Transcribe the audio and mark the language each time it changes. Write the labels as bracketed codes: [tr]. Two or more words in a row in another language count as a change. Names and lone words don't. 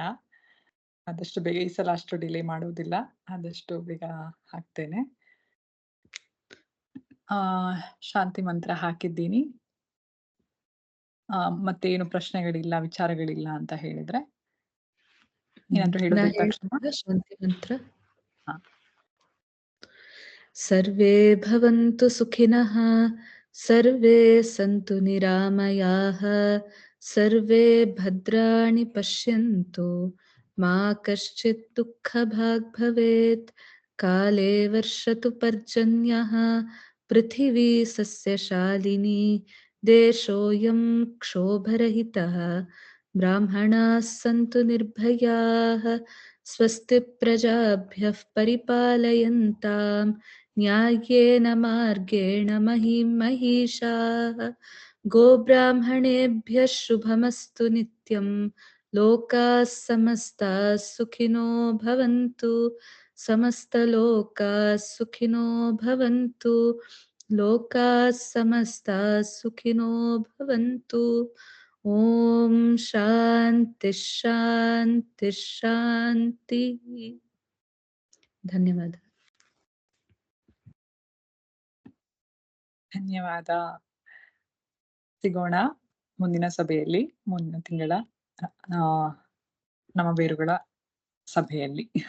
[kn] ಆದಷ್ಟು ಬೇಗ, ಈ ಸಲ ಅಷ್ಟು ಡಿಲೇ ಮಾಡುವುದಿಲ್ಲ, ಆದಷ್ಟು ಬೇಗ ಹಾಕ್ತೇನೆ. ಶಾಂತಿ ಮಂತ್ರ ಹಾಕಿದ್ದೀನಿ. ಮತ್ತೆ ಏನು ಪ್ರಶ್ನೆಗಳಿಲ್ಲ, ವಿಚಾರಗಳಿಲ್ಲ ಅಂತ ಹೇಳಿದ್ರೆ ಏನಾದ್ರು ಹೇಳೋದು ತಕ್ಷಣ ಶಾಂತಿ ಮಂತ್ರ. ಹಾ. [sa] ಸರ್ವೇ ಭವಂತು ಸುಖಿನಃ, ಸರ್ವೇ ಸಂತು ನಿರಾಮಯಾಃ, ಸರ್ವೇ ಭದ್ರಾಣಿ ಪಶ್ಯಂತು, ಮಾ ಕಶ್ಚಿತ್ ದುಃಖಭಾಗ್ ಭವೇತ್. ಕಾಲೇ ವರ್ಷತು ಪರ್ಜನ್ಯಃ, ಪೃಥಿವೀ ಸಸ್ಯಶಾಲಿನಿ, ದೇಶೋಯಂ ಕ್ಷೋಭರಹಿತಃ, ಬ್ರಾಹ್ಮಣಾಃ ಸಂತು ನಿರ್ಭಯಾಃ, ಸ್ವಸ್ತಿ ಪ್ರಜಾಭ್ಯಃ ಪರಿಪಾಲಯಂತಾಂ ನ್ಯಾಯೇನ ಮಾರ್ಗೇಣ ಮಹಿಂ ಮಹಿಷಾಃ. ಗೋಬ್ರಾಹ್ಮಣೇಭ್ಯಃ ಶುಭಮಸ್ತು ನಿತ್ಯಂ, ಲೋಕಾಃ ಸಮಸ್ತಾಃ ಸುಖಿನೋ ಭವಂತು, ಸಮಸ್ತಲೋಕಾಃ ಸುಖಿನೋ ಭವಂತು, ಲೋಕಾಃ ಸಮಸ್ತಾಃ ಸುಖಿನೋ ಭವಂತು. ಓಂ ಶಾಂತಿ ಶಾಂತಿ ಶಾಂತಿ. [kn] ಧನ್ಯವಾದ. ಧನ್ಯವಾದ. ಸಿಗೋಣ ಮುಂದಿನ ಸಭೆಯಲ್ಲಿ, ಮುಂದಿನ ತಿಂಗಳ ನಮ್ಮ ಬೇರುಗಳ ಸಭೆಯಲ್ಲಿ.